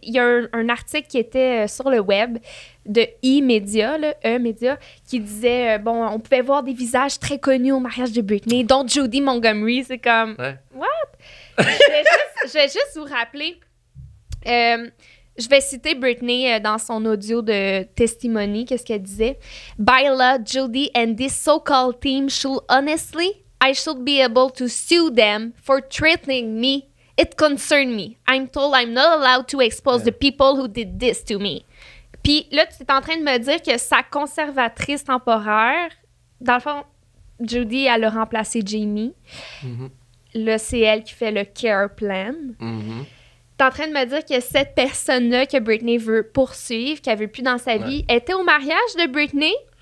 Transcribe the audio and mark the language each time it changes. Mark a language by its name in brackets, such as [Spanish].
[French] Il y a un article qui était sur le web de E-Media, qui disait, on pouvait voir des visages très connus au mariage de Britney, dont Judy Montgomery. C'est comme... Ouais. What? je vais juste vous rappeler... je vais citer Britney dans son audio de testimony. Qu'est-ce qu'elle disait? [English] By law, Judy and this so-called team should honestly... I should be able to sue them for threatening me. It concerned me. I'm told I'm not allowed to expose the people who did this to me. [French] Puis là, tu es en train de me dire que sa conservatrice temporaire, dans le fond, Judy, elle a remplacé Jamie. Là, c'est elle qui fait le care plan. T'es en train de me dire que cette personne-là que Britney veut poursuivre, qu'elle veut plus dans sa vie, était au mariage de Britney.